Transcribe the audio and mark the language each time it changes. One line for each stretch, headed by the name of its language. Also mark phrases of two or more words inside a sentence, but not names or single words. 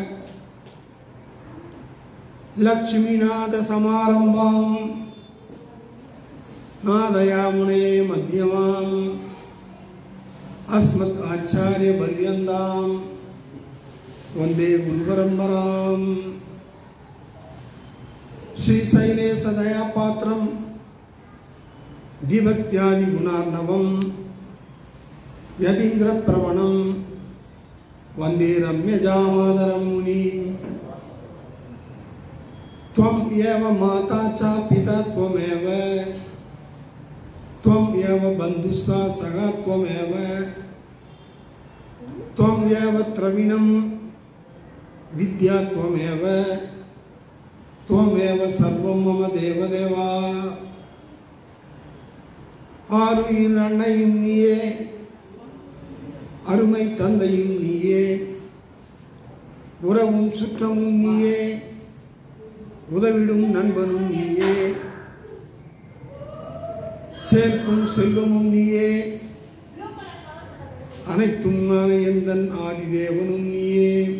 Sanskrit: लक्ष्मीनाथ समारम्भां नाथयामुन मध्यमाम् अस्मद् आचार्य पर्यन्तां वन्दे गुरुपरम्पराम्. श्रीशैलेश दयापात्रं धीभक्त्यादि गुणार्णवम् यतीन्द्र प्रवणं वन्दे रम्यजामातरं मुनिम्. त्वं एव माता च पिता त्वमेव त्वं एव बन्धुश्च सखा त्वमेव त्वं एव द्रविणं विद्या त्वमेव त्वमेव सर्वं मम देवदेवा.
Tamil: ஆருயிர் அன்னையும் நீயே, அருமை தந்தையும் நீயே, உறவும் சுற்றமும் நீயே, உதவிடும் நண்பனும் நீயே, சேர்க்கும் செல்வமும் நீயே, அனைத்தும் எந்தன் ஆதிதேவனும் நீயே.